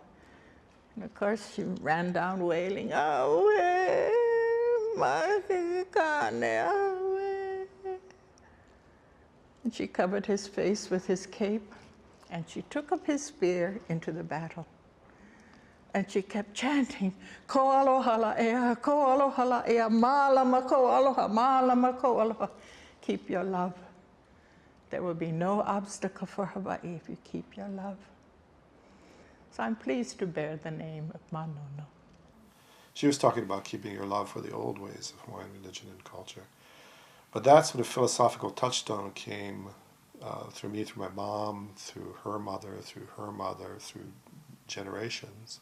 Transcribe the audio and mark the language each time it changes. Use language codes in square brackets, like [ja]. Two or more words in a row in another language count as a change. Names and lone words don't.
[en] And of course, she ran down wailing, [haw] "Awe, mahikane, awe." [en] And she covered his face with his cape, and she took up his spear into the battle. And she kept chanting, [haw] "Ko aloha la'ea, ko aloha la'ea, malama ko aloha, malama ko aloha." [en] Keep your love. There will be no obstacle for Hawaii if you keep your love. So I'm pleased to bear the name of Manono. She was talking about keeping your love for the old ways of Hawaiian religion and culture. But that sort of philosophical touchstone came through me, through my mom, through her mother, through generations.